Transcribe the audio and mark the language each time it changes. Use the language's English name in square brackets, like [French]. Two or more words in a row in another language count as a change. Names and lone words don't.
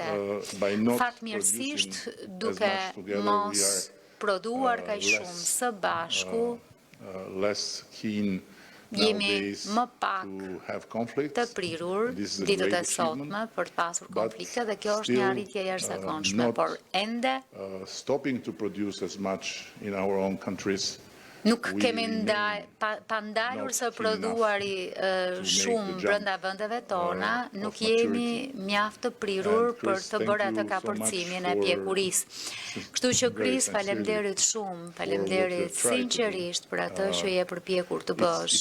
[English] By not [Albanian] Fatmirësisht [English] producing as [Albanian] duke [English] much together, [Albanian] mos [English] we are [Albanian] prodhuar kaq [English] less, [Albanian] shumë së bashku, [English] less keen [Albanian] jemi [English] nowadays [Albanian] më pak [English] to have conflicts. [Albanian] të prirur [English] This is a [Albanian] ditët [English] great [Albanian] e sotme [English] achievement, [Albanian] për të pasur [English] but [Albanian] konflikte dhe kjo është një [English] still, [Albanian] arritje jashtëzakonshme, [English] not, [Albanian] por ende [English] stopping to produce as much in our own countries [Albanian] Nuk kemi pandalur së prodhuari shumë brenda vendeve tona, nuk jemi mjaft të prirur për të bërë atë kapërcimin e pjekurisë. Kështu që Kris, faleminderit shumë, faleminderit sinqerisht për atë që je përpjekur të bësh.